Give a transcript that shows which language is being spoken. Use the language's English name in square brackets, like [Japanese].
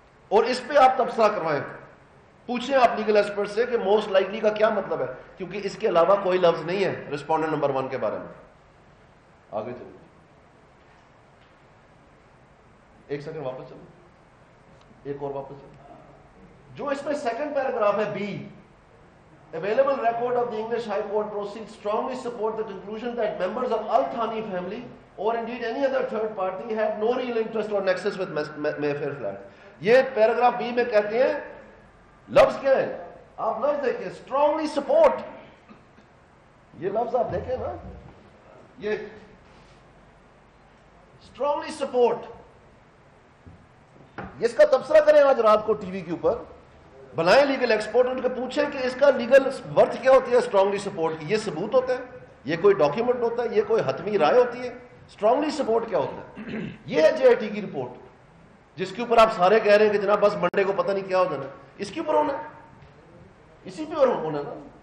[Urdu] اور اس پہ آپ تبصرہ کروائیں, پوچھیں آپ لیگل ایکسپرٹ سے کہ موسٹ لائکلی کا کیا مطلب ہے, کیونکہ اس کے علاوہ کوئی لفظ نہیں ہے ریسپونڈنٹ نمبر 1 کے بارے میں. آگے چلو, ایک سیکنڈ واپس چلو, ایک اور واپس چلو. جو اس میں سیکنڈ پیراگراف ہے be, [English] available record of the English High Court proceedings strongly support the conclusion that members of Al Thani family or indeed any other third party have no real interest or nexus with Mayfair flat. [Urdu] یہ paragraph be میں کہتے ہیں, لفظ کیا ہے آپ لفظ دیکھیں, [English] strongly support. [Urdu] یہ لفظ آپ دیکھیں نا, یہ [English] strongly support, [Urdu] اس کا تبصرہ کریں آج رات کو ٹی وی کے اوپر, بلائیں لیگل ایکسپرٹ, ان کو پوچھیں کہ اس کا لیگل ورتھ کیا ہوتی ہے اسٹرانگلی سپورٹ کی. یہ ثبوت ہوتا ہے, یہ کوئی ڈاکیومنٹ ہوتا ہے, یہ کوئی حتمی رائے ہوتی ہے؟ اسٹرانگلی سپورٹ کیا ہوتا ہے؟ یہ ہے جے آئی ٹی کی رپورٹ جس کے اوپر آپ سارے کہہ رہے ہیں کہ جناب بس منڈے کو پتہ نہیں کیا ہو جانا, اس کے اوپر ہونا. اسی پہ اور ہونا نا.